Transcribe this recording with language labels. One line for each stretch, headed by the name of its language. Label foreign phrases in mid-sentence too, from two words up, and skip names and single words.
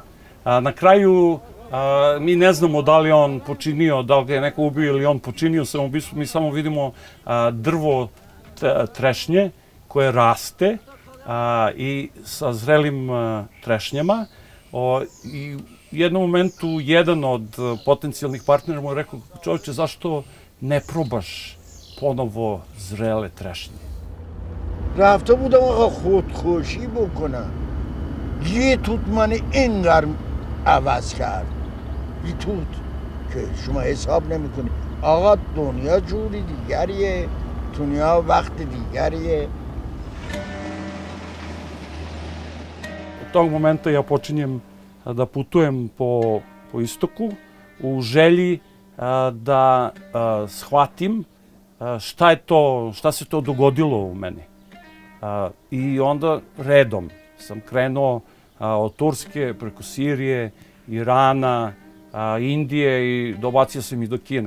Bosnian: Na kraju mi ne znamo da li on počinio, da li ga je neko ubio ili on počinio samoubistvo, mi samo vidimo drvo trešnje koje raste i sa zrelim trešnjama. I u jednom momentu jedan od potencijalnih partnera mu je rekao: čovječe, zašto ne probaš ponovo zrele trešnje?
Persian: رفته بودم آقا خودکشی بکنم، یه توت من اینقدر عوض کرد، یه توت که شما حساب نمیکنی. آقا دنیا جوری دیگریه، دنیا وقت دیگریه.
Bosnian: Od tog momenta ja počinjem da putujem po istoku u želji da shvatim šta se to dogodilo u meni. I onda redom sam krenuo od Turske preko Sirije, Irana, Indije i dobacio sam i do Kine.